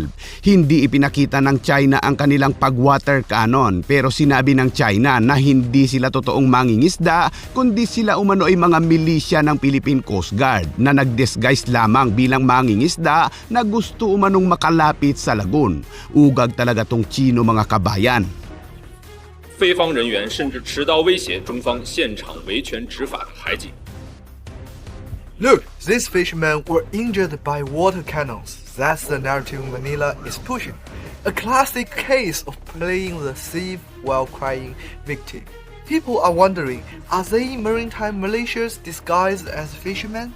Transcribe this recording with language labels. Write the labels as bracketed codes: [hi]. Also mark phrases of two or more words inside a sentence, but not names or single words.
[tl] Hindi ipinakita ng China ang kanilang pag- [en] water cannon [tl] pero sinabi ng China na hindi sila totoong mangingisda kundi sila umano ay mga milisya ng Philippine Coast Guard na nag-disguise lamang bilang mangingisda na gusto umanong makalapit sa lagoon. Ugag talaga tong Chino mga kabayan. [zh] 非方人员甚至持刀威胁中方现场维权执法的海警。 [en] Look, these fishermen were injured by water cannons. That's the narrative Manila is pushing. A classic case of playing the thief while crying victim. People are wondering, are they maritime militias disguised as fishermen?